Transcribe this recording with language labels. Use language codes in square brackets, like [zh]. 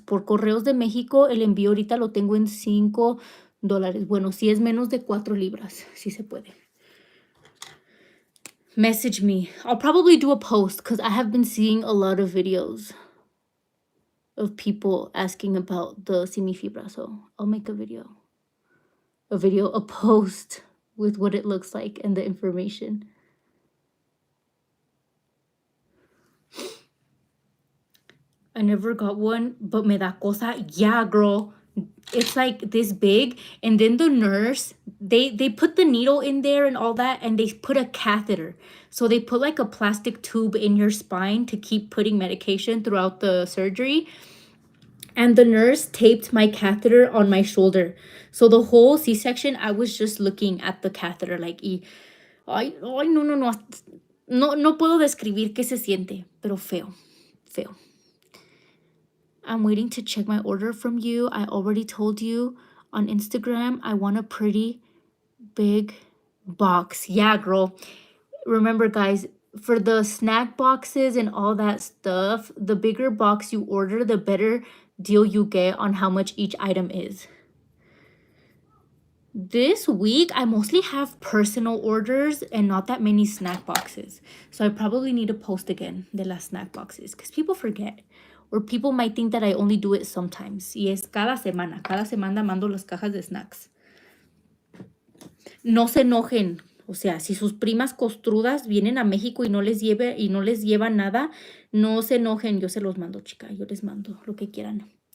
[es] Por Correos de México, el envío ahorita lo tengo en $5. Bueno, si es menos de 4 libras, sí se puede. [en] Message me. I'll probably do a post because I have been seeing a lot of videos of people asking about the semifibra. So I'll make a video, a post with what it looks like and the information. I never got one, but [es] me da cosa. [en] Yeah, girl. It's like this big. And then the nurse, they put the needle in there and all that, and they put a catheter. So they put like a plastic tube in your spine to keep putting medication throughout the surgery. And the nurse taped my catheter on my shoulder. So the whole C-section, I was just looking at the catheter like, ay, no. [es] No puedo describir qué se siente, pero feo. [en] I'm waiting to check my order from you. I already told you on Instagram, I want a pretty big box. Yeah, girl. Remember, guys, for the snack boxes and all that stuff, the bigger box you order, the better deal you get on how much each item is. This week, I mostly have personal orders and not that many snack boxes. So I probably need to post again de las snack boxes because people forget. Or people might think that I only do it sometimes. [es] Y es cada semana. Cada semana mando las cajas de snacks. No se enojen. O sea, si sus primas costrudas vienen a México y no les llevan nada, no se enojen. Yo se los mando, chica. Yo les mando lo que quieran.